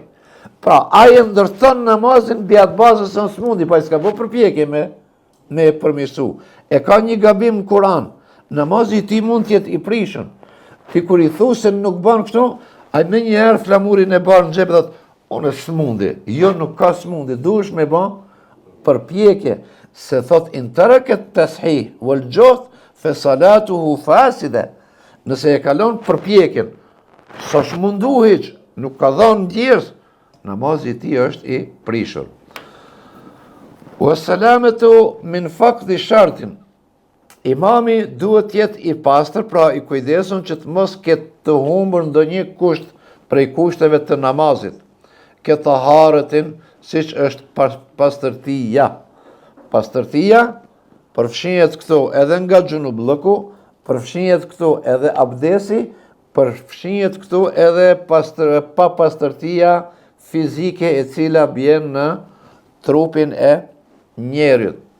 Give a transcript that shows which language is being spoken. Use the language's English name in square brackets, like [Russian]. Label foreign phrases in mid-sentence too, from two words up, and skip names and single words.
[Albanian] Pra, ai ndërton namazin mbi atë bazës së s'mundi, pa i s'ka bo përpjekje me përmirësu. E ka një gabim në Kur'an, namazi ti mund t'jetë i prishën. Ti kur i thu se nuk bën kështu, ai me njëherë flamurin e bën në xhep, thot, unë s'mundi, jo nuk ka s'mundi, duhesh me bën përpjekje, se thot [Arabic] إن ترك التصحيح والجهد فصلاته فاسدة. [Albanian] Nëse e kalon përpjekjen, s'osh mundu hiç, nuk ka dhënë ndjes, namazi i tij është i prishur. [Arabic] والسلامة من فقد شرط. [Albanian] Imami duhet të jetë i pastër, pra i kujdesur që të mos ketë të humbur ndonjë kusht prej kushteve të namazit. Ke taharetin, siç është pastërtia. Pastërtia përfshihet këtu edhe nga xhunublëku, përfshihet këtu edhe abdesi, përfshihet këtu edhe pa pastërtia fizike e cila bjen në trupin e njerit.